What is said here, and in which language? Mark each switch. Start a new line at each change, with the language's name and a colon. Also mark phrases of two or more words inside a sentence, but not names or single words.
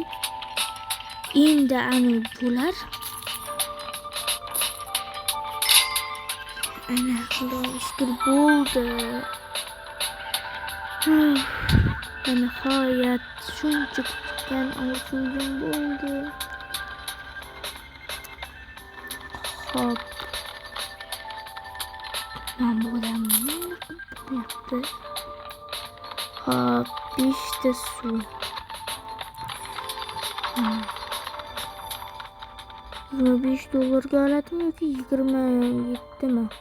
Uzbek: Endi ana bular. Ana xudoga shukr bo'ldi. Nihoyat shuncha kutgan orzuyim bo'ldi. Hop.
Turkish: Ben buradan yaptı. Hop, işte su. $25 aladım yoki 27 mi?